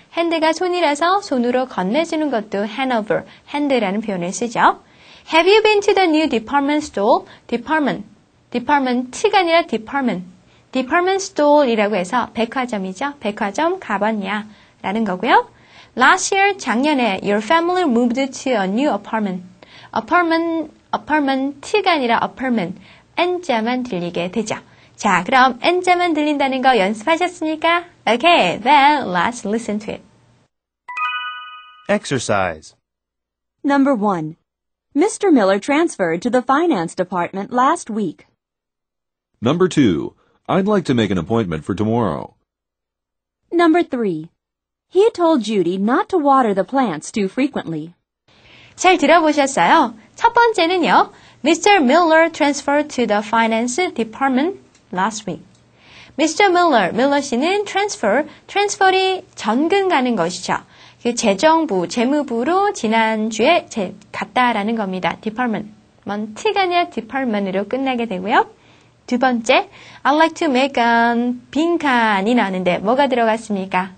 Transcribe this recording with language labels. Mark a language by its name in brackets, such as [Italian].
[Korean] hand가 손이라서 손으로 건네주는 것도 hand over, hand라는 표현을 쓰죠. [English] Have you been to the new department store? [Korean] department가 아니라 department store이라고 해서 백화점이죠. 백화점 가봤냐? 라는 거고요. [English] Last year, [Korean] 작년에 [English] your family moved to a new apartment. [Korean] apartment가 아니라 apartment, n자만 들리게 되죠. 자, 그럼 n자만 들린다는 거 연습하셨습니까? [English] Okay, then let's listen to it. Exercise. Number 1. Mr. Miller transferred to the finance department last week. Number 2. I'd like to make an appointment for tomorrow. Number 3. He told Judy not to water the plants too frequently. [Korean] 잘 들어보셨어요? 첫 번째는요. Mr. [English] Miller transferred to the finance department last week. [Korean] Mr. Miller 씨는 transfer이 전근 가는 것이죠. 그 재정부, 재무부로 지난주에 갔다라는 겁니다. department가 아니라 department으로 끝나게 되고요. 두 번째, [English] I'd like to make an [Korean] 빈칸이 나오는데 뭐가 들어갔습니까?